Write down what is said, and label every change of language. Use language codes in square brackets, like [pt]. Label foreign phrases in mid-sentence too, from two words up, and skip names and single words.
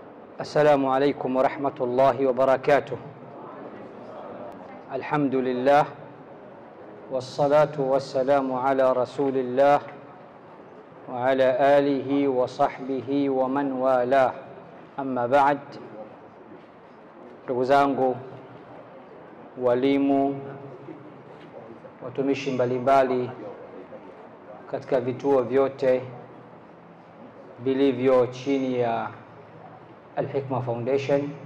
[ar] السلام عليكم ورحمة الله وبركاته. الحمد لله والصلاة والسلام على رسول الله وعلى آله وصحبه ومن والاه. أما بعد. [sw] Ndugu zangu, walimu, watumishi mbalimbali katika vituo vyote vilivyo chini ya Al-Hikma Foundation,